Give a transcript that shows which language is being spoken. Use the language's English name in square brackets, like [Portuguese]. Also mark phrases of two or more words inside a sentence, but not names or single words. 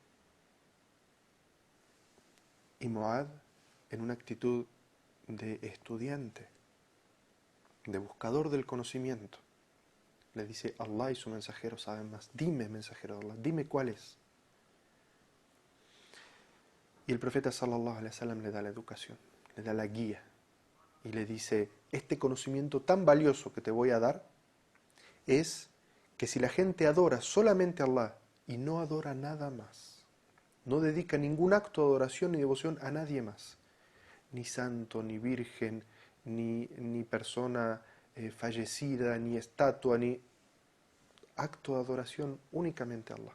[Spanish] Y Mu'adh, en una actitud de estudiante, de buscador del conocimiento, le dice: Allah y su mensajero saben más. Dime, mensajero de Allah, dime cuál es. Y el profeta [Arabic] صلى الله عليه وسلم [Spanish] le da la educación, le da la guía y le dice: este conocimiento tan valioso que te voy a dar es que si la gente adora solamente a Allah y no adora nada más, no dedica ningún acto de adoración ni devoción a nadie más, ni santo, ni virgen, ni persona fallecida, ni estatua, ni acto de adoración, únicamente a Allah.